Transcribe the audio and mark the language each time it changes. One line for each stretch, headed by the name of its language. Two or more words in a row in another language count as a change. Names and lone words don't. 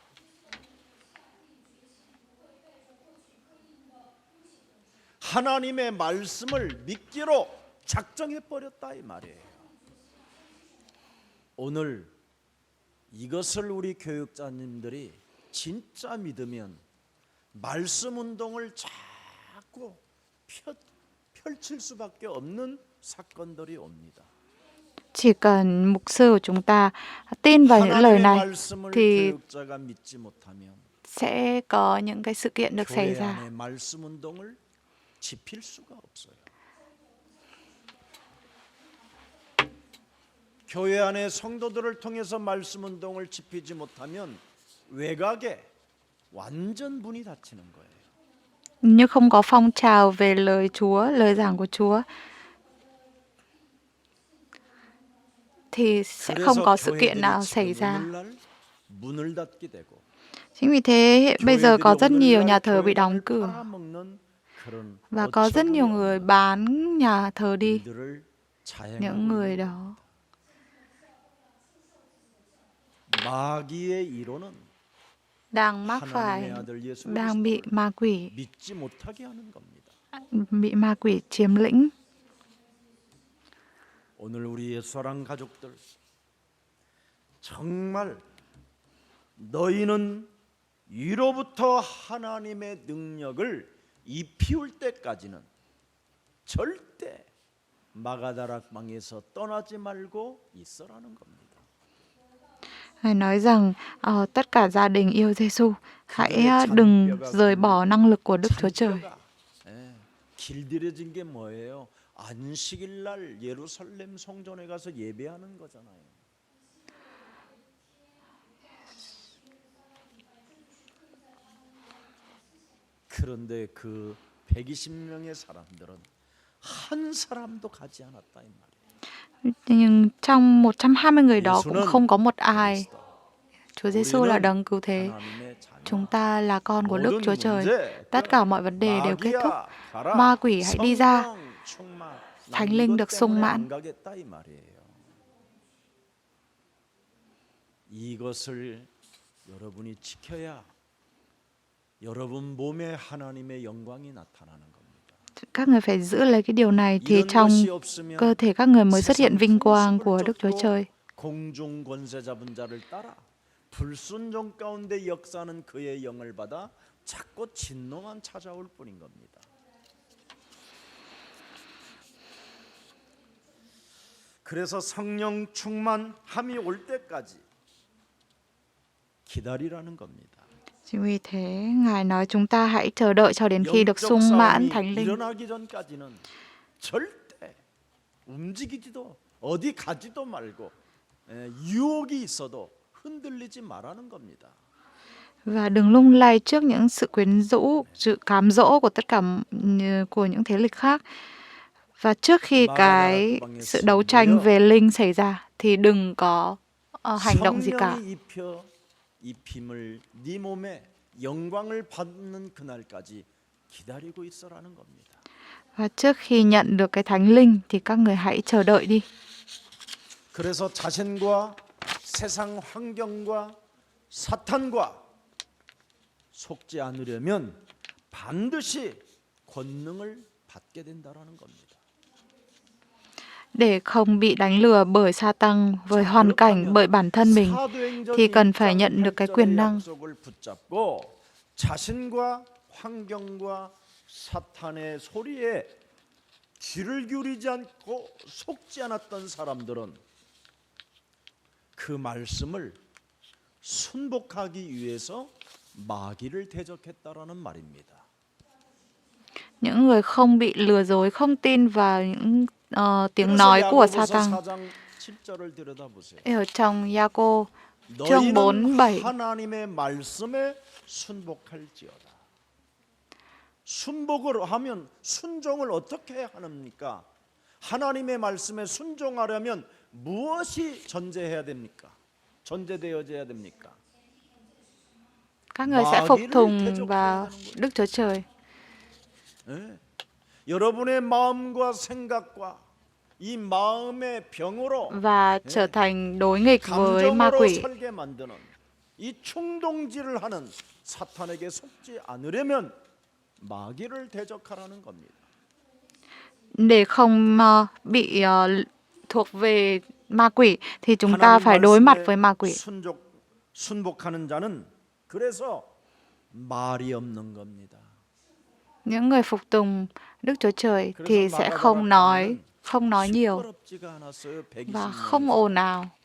Korean: 하나님의 말씀을 믿기로 작정해 버렸다 이 말이에요. 오늘 이것을 우리 교육자님들이 진짜 믿으면 말씀 운동을 자꾸 펼칠 수밖에 없는 사건들이 옵니다.
Vietnamese: Chỉ cần mục sư của chúng ta tin vào những lời
Korean: 하나님의
Vietnamese: này
Korean: 말씀을
Vietnamese: thì
Korean: 교육자가 믿지 못하면
Vietnamese: sẽ có những cái sự kiện được xảy
Korean: 교회
Vietnamese: ra.
Korean: 안에 말씀 운동을 지필 수가 없어요. 교회 안에 성도들을 통해서 말씀 운동을 지피지 못하면 외곽에 완전 문이 닫히는 거예요.
Vietnamese: Nhưng không có phong trào về lời Chúa, lời giảng của Chúa thì sẽ không có sự kiện nào xảy ra.
Korean: 문을 닫게 되고
Vietnamese: Chính vì thế bây giờ có rất nhiều nhà thờ bị đóng cửa.
Korean: 그런
Vietnamese: Và có rất nhiều
Korean: 어처구니
Vietnamese: người
Korean: 없는
Vietnamese: bán nhà thờ đi.
Korean: 일들을 자행하고
Vietnamese: Những người
Korean: 있는
Vietnamese: đó
Korean: 마귀의 이론은
Vietnamese: đang mắc
Korean: 하나님의
Vietnamese: phải,
Korean: 아들 예수
Vietnamese: đang bị
Korean: 그리스도를
Vietnamese: ma quỷ,
Korean: 믿지 못하게 하는 겁니다.
Vietnamese: bị ma quỷ chiếm lĩnh.
Korean: 오늘 우리 예수사랑 가족들, 정말 너희는 위로부터 하나님의 능력을 입히울 때까지는 절대 마가다락방에서 떠나지 말고 있어라는 겁니다.
Vietnamese: Ngài nói rằng tất cả gia đình yêu Giêsu hãy
Korean: 그들의
Vietnamese: đừng
Korean: 잔뼈가
Vietnamese: rời bỏ năng lực của Đức Chúa Trời.
Korean: 잔뼈가 길들여진 게 뭐예요? 안식일 날 예루살렘 성전에 가서 예배하는 거잖아요. 그런데 그 120명의 사람들은 한 사람도 가지 않았다 이 말이에요.
Vietnamese: Nhưng trong 120 người đó cũng
Korean: 예수는
Vietnamese: không có một ai.
Korean: 그리스도.
Vietnamese: Chúa Giêsu là
Korean: 우리는
Vietnamese: đấng cứu thế.
Korean: 하나님의 자녀.
Vietnamese: Chúng ta là con của Đức
Korean: 모든
Vietnamese: Chúa Trời.
Korean: 문제
Vietnamese: Tất cả mọi vấn đề đều kết thúc.
Korean: 마귀야 가라.
Vietnamese: Ma quỷ hãy đi ra.
Korean: 성령 충만. 난
Vietnamese: Thánh linh
Korean: 이것
Vietnamese: được sung
Korean: 때문에
Vietnamese: mãn.
Korean: 안 가겠다 이 말이에요. 이것을 여러분이 지켜야 여러분 몸에 하나님의 영광이 나타나는 겁니다.
Vietnamese: Các người phải giữ lấy cái điều này thì
Korean: 이런
Vietnamese: trong
Korean: 것이 없으면
Vietnamese: cơ thể các người mới xuất hiện
Korean: 세상
Vietnamese: vinh quang
Korean: 풍습을
Vietnamese: của Đức Chúa
Korean: 쫓고
Vietnamese: Trời.
Korean: 공중 권세 잡은 자를 따라 불순종 가운데 역사하는 그의 영을 받아 자꾸 진노만 찾아올 뿐인 겁니다. 그래서 성령 충만함이 올 때까지 기다리라는 겁니다.
Vietnamese: Chính vì thế, Ngài nói chúng ta hãy chờ đợi cho đến khi được
Korean: 영적
Vietnamese: sung mãn
Korean: 싸움이
Vietnamese: Thánh Linh.
Korean: 일어나기 전까지는 절대 움직이지도 어디 가지도 말고 유혹이 있어도 흔들리지 말라는 겁니다.
Vietnamese: Và đừng lung lay trước những sự quyến rũ, sự cám dỗ của tất cả của những thế lực khác. Và trước khi cái sự đấu tranh về linh xảy ra thì đừng có hành động gì cả.
Korean: 성령이 입힘을 네 몸에 영광을 받는 그날까지 기다리고 있어라는 겁니다.
Vietnamese: Và trước khi nhận được cái Thánh Linh thì các người hãy chờ đợi đi.
Korean: 그래서 자신과 세상 환경과 사탄과 속지 않으려면 반드시 권능을 받게 된다라는 겁니다.
Vietnamese: Để không bị đánh lừa bởi Sa-tăng, bởi hoàn cảnh, bởi bản thân mình thì cần phải nhận được cái quyền năng.
Korean: 약속을 붙잡고 자신과 환경과 사탄의 소리에 귀를 기울이지 않고 속지 않았던 사람들은 그 말씀을 순복하기 위해서 마귀를 대적했다라는 말입니다.
Vietnamese: Những người không bị lừa dối, không tin vào những tiếng nói của Sa-tăng. Ở trong Gia-cô chương 4:7
Korean: 하나님의 말씀에 순복할지어다. 순복을 하면 순종을 어떻게 합니까? 하나님의 말씀에 순종하려면 무엇이 전제해야 됩니까? 전제되어져야 됩니까?
Vietnamese: Các người sẽ phục tùng vào Đức Chúa Trời.
Korean: 네. 여러분의 마음과 생각과 이 마음의 병으로
Vietnamese: Và trở thành đối nghịch với ma
Korean: 감정으로
Vietnamese: quỷ.
Korean: 살게 만드는 이 충동질을 하는 사탄에게 속지 않으려면 마귀를 대적하라는 겁니다.
Vietnamese: Để không bị thuộc về ma quỷ thì chúng ta phải đối mặt với ma quỷ.
Korean: 순복하는 자는 그래서 말이 없는 겁니다.
Vietnamese: Những người phục tùng Đức Chúa Trời thì sẽ không nói nhiều và không ồn ào.